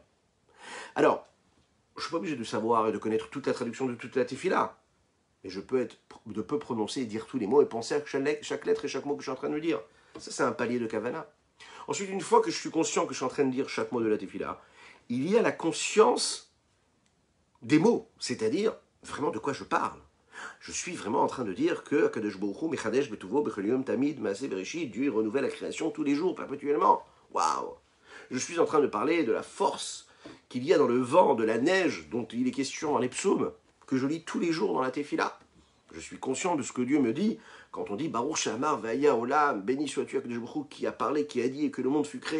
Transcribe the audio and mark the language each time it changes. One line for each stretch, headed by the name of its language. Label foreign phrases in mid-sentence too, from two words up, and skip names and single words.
French: Alors, je ne suis pas obligé de savoir et de connaître toute la traduction de toute la tefila, mais je peux prononcer et dire tous les mots et penser à chaque lettre et chaque mot que je suis en train de dire. Ça, c'est un palier de kavana. Ensuite, une fois que je suis conscient que je suis en train de dire chaque mot de la tefila, il y a la conscience des mots, c'est-à-dire vraiment de quoi je parle. Je suis vraiment en train de dire que
Hebrew: הקדוש ברוך הוא, מחדש בטובו, בכל יום תמיד, מעשה בראשית,
French: Dieu renouvelle la création tous les jours, perpétuellement. Waouh! Je suis en train de parler de la force qu'il y a dans le vent, de la neige, dont il est question dans les psaumes, que je lis tous les jours dans la tefila. Je suis conscient de ce que Dieu me dit quand on dit
Hebrew: ברוך שאמר והיה עולם,
French: béni sois-tu
Hebrew: הקדוש ברוך הוא,
French: qui a parlé, qui a dit et que le monde fut créé.